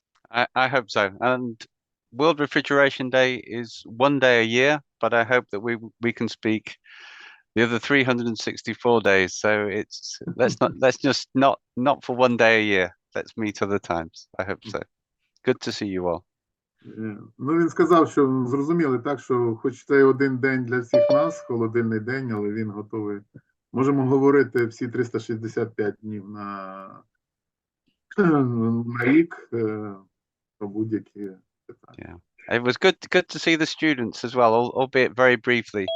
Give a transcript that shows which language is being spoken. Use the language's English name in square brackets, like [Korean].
[English] I hope so. And World Refrigeration Day is one day a year, but I hope that we can speak the other 364 days. So let's just not for one day a year. Let's meet other times. I hope so. Good to see you all. [Ukrainian] Ну, він сказав, що зрозуміли так, що хоч це один день для всіх нас, холодильний день, але він готовий. Можемо говорити всі 365 днів на рік про будь-які питання. [English] It was good to see the students as well, albeit very briefly.